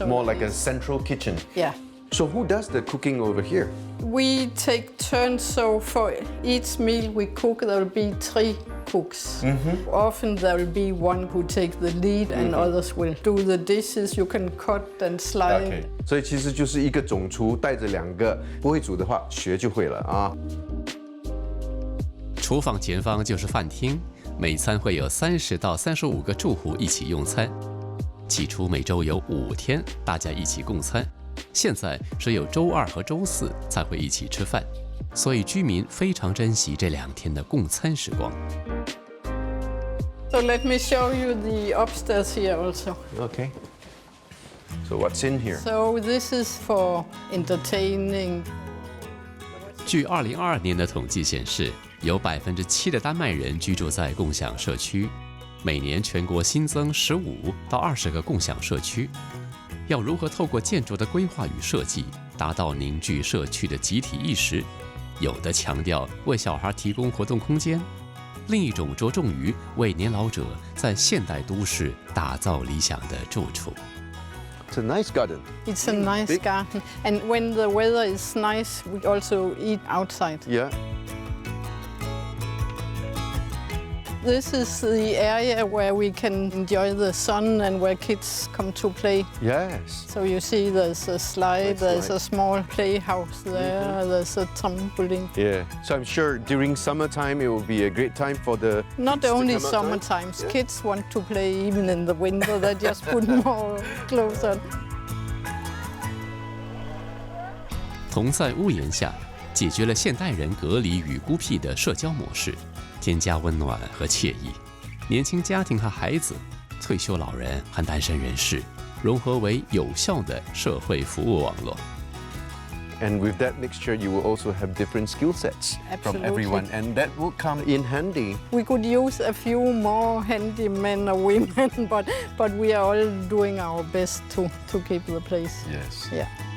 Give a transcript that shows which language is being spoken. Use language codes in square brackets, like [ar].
[en] So More like a central kitchen. Yeah. So who does the cooking over here? We take turns, so for each meal we cook, there will be 3 cooks. Often there will be one who takes the lead and others will do the dishes. You can cut and slide. Okay. [zh] 所以其实就是一个总厨带着2个，不会煮的话学就会了啊。厨房前方就是饭厅，每餐会有30到35个住户一起用餐。起初每周有5天大家一起共餐，现在只有周2和周4才会一起吃饭，所以居民非常珍惜这2天的共餐时光。 [en] So let me show you the upstairs here also. Okay. So what's in here? So this is for entertaining. [zh] 据2022年的统计显示，有7%的丹麦人居住在共享社区，每年全国新增15到20个共享社区。要如何透过建筑的规划与设计，达到凝聚社区的集体意识？有的强调为小孩提供活动空间，另一种着重于为年老者在现代都市打造理想的住处。 [en] It's a nice garden. It's a nice garden. And when the weather is nice, we also eat outside. Yeah. This is the area where we can enjoy the sun and where kids come to play. Yes. So you see there's a slide, there's a small playhouse there, there's a trampoline. Yeah. So I'm sure during summertime it will be a great time for the Not kids to only come outside. summer times, kids want to play even in the winter, they just put more clothes on. [zh] 同在屋檐下，解决了现代人隔离与孤僻的社交模式，添加温暖和惬意。年轻家庭和孩子、退休老人和单身人士融合为有效的社会服务网络。 [en] And with that mixture, you will also have different skill sets from everyone, and that will come in handy. We could use a few more handy men or women, but we are all doing our best to keep the place. Yes. Yeah.